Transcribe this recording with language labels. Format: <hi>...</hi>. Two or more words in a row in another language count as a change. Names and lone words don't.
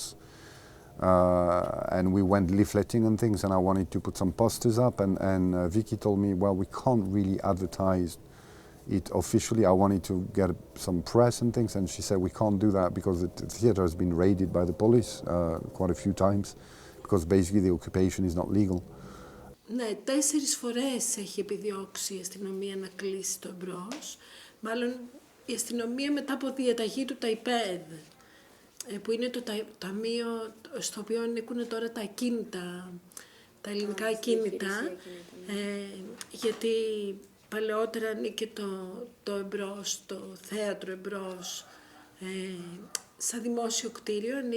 <en>And we went leafleting and things, and I wanted to put some posters up, and Vicky told me, well, we can't really advertise it officially. I wanted to get some press and things, and she said we can't do that because the theatre has been raided by the police quite a few times, because basically the occupation is not legal.</en> <el>Ναι, 4 φορές έχει επιδιώξει η αστυνομία να κλείσει το εμπρός. Μάλλον η αστυνομία μετά από διαταγή του ΤΑΙΠΕΔ, που είναι το ταμείο στο οποίο ανήκουν τώρα τα ακίνητα, τα ελληνικά ακίνητα, γιατί παλαιότερα ανήκε το εμπρός, το θέατρο εμπρός, σαν δημόσιο κτίριο,</el>